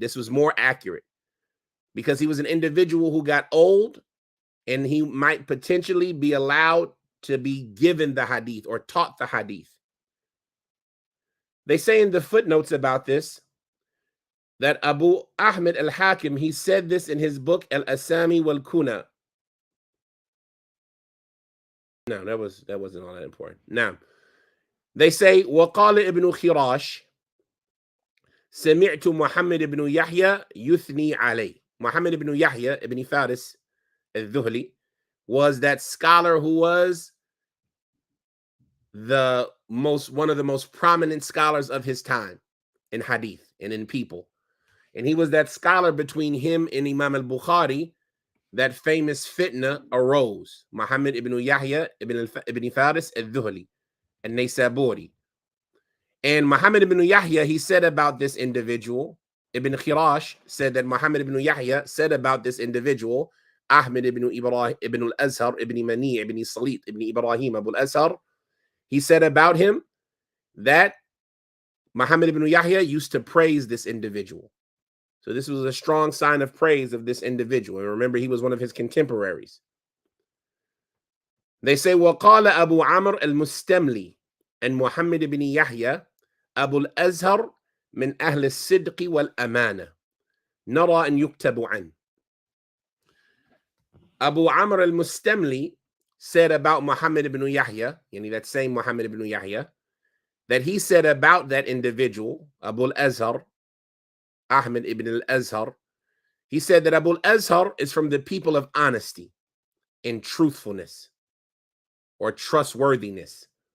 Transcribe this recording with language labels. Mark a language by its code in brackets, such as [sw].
[en] This was more accurate because he was an individual who got old and he might potentially be allowed to be given the hadith or taught the hadith. They say in the footnotes about this that Abu Ahmad al-Hakim, he said this in his book Al-Asami wal-Kuna. No, that wasn't all that important. Now, they say [ar] وقال ابن خراش سمعت محمد بن يحيى يثني عليه. [en] Muhammad ibn Yahya ibn Faris al-Dhuhli was that scholar who was one of the most prominent scholars of his time in hadith and in people. And he was that scholar between him and Imam al-Bukhari. That famous fitna arose. Muhammad ibn Yahya ibn Faris al-Dhuhli and Naysaburi. And Muhammad ibn Yahya, he said about this individual, Ibn Khirash said that Muhammad ibn Yahya said about this individual, Ahmad ibn Ibrahim ibn al-Azhar ibn Mani ibn Salit ibn Ibrahim Abu al-Azhar, he said about him that Muhammad ibn Yahya used to praise this individual. So this was a strong sign of praise of this individual. And remember, he was one of his contemporaries. They say, [ar] وَقَالَ أَبُو عَمْرٍ الْمُسْتَمْلِي and Muhammad ibn Yahya أبو الأزهر من أهل الصدق والأمانة نرى أن يكتب عنه. [en] Abu Amr al-Mustamli said about Muhammad ibn Yahya, that same Muhammad ibn Yahya, that he said about that individual, Abu al-Azhar, Ahmad ibn al-Azhar, he said that Abu al-Azhar is from the people of honesty and truthfulness or trustworthiness.